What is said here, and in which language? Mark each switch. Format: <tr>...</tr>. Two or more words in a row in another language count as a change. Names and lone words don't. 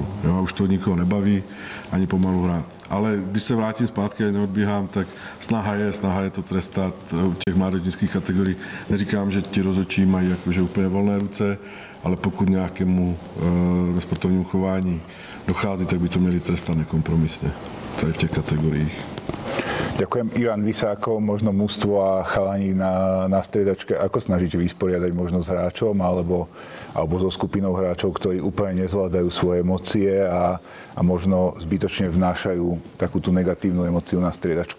<cs>Jo, a už to nikoho nebaví, ani pomalu hrát. Ale když se vrátím zpátky a neodbíhám, tak snaha je to trestat u těch mládežnických kategorií. Neříkám, že ti rozhodčí mají jakože úplně volné ruce, ale pokud nějakému nesportovnímu chování dochází, tak by to měli trestat nekompromisne tady v těch kategoriích.</cs> <sk>Ďakujem. Ivan, vy sa ako možno mužstvo a chalani na striedačke, ako snažíte vysporiadať možno s hráčom alebo so skupinou hráčov, ktorí úplne nezvládajú svoje emócie a možno zbytočne vnášajú takú tú negatívnu emóciu na striedačku?</sk>